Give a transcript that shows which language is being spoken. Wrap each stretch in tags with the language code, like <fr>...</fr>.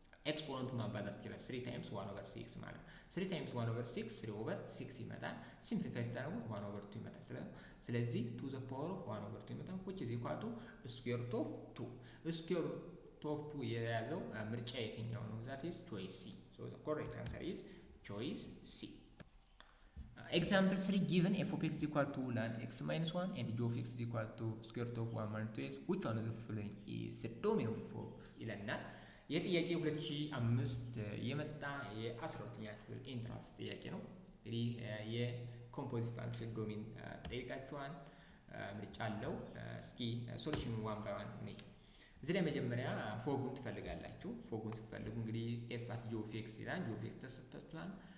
<am>ኤክስፖነንቱ ማባዛት ይችላል 3 times 1/6 ማለት 3 times 1/6 3/6 ይመጣል። ሲምፕሊፋይ ስታደርጉት 1/2 ይመጣል። ስለዚህ</am> <en>to the power of 1/2</en> <am>ይመጣል</am> <en>which is equal to square root of 2</en> <am>square root of 2 የያዘው ምርጫ የትኛው ነው?</am> <en>that is choice C. so the correct answer is choice C. Example 3 given f of x is equal to ln x minus 1 and g of x is equal to square root of 1 minus 2x which one of the following is the domain of f</en> <am>ይለናል። የጥያቄ 2005 የመጣ የ12ኛ ክፍል ኢንትራንስ ጥያቄ ነው። እንግዲህ የኮምፖዚት ፋንክሽን ዶሜን ጠይቃችኋል። ምርጫ አለው። እስኪ ሶሉሽኑ ዋን ባይ ዋን ነይ። እዚህ ላይ መጀመሪያ ፎጉን ትፈልጋላችሁ። ፎጉን ስትፈልጉ እንግዲህ ኤፍ አት ጂ ኦፍ ኤክስ ይላል። ጂ ኦፍ ኤክስ ተሰጥቷችኋል።</am>